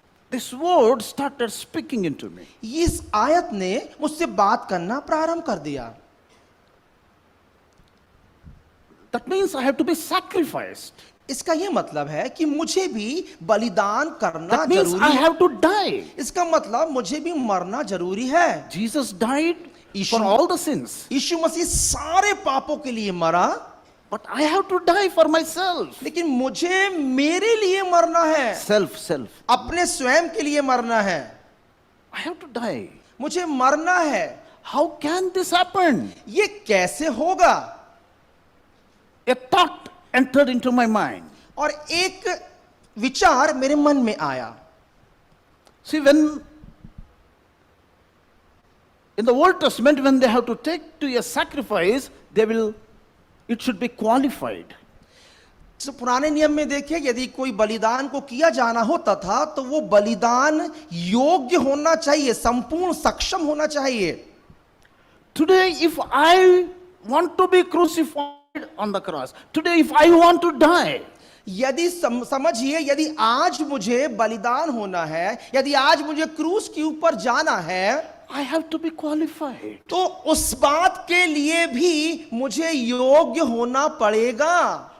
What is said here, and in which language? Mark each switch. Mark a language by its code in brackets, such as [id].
[en] This word started speaking into me. [hi] इस आयत ने मुझसे बात करना प्रारंभ कर दिया। [en] That means I have to be sacrificed. [hi] इसका यह मतलब है कि मुझे भी बलिदान करना [en] That means [hi] जरूरी [en] I [hi] है। [en] have to die. [hi] इसका मतलब मुझे भी मरना जरूरी है। [en] Jesus died Issue- for all the sins. [hi] यीशु मसीह सारे पापों के लिए मरा, [en] But I have to die for myself. [hi] लेकिन मुझे मेरे लिए मरना है, [en] Self. [hi] अपने स्वयं के लिए मरना है। [en] I have to die. [hi] मुझे मरना है। [en] How can this happen? [hi] ये कैसे होगा? [en] A thought entered into my mind. [hi] और एक विचार मेरे मन में आया। [en] See, when in the Old Testament, when they have to take to a sacrifice, it should be qualified. [hi] तो पुराने नियम में देखिए, यदि कोई बलिदान को किया जाना होता था, तो वो बलिदान योग्य होना चाहिए, संपूर्ण सक्षम होना चाहिए। [en] Today, if I want to be crucified on the cross, today, if I want to die, [hi] यदि समझिए, यदि आज मुझे बलिदान होना है, यदि आज मुझे क्रूस के ऊपर जाना है, [en] I have to be qualified. [hi] तो उस बात के लिए भी मुझे योग्य होना पड़ेगा।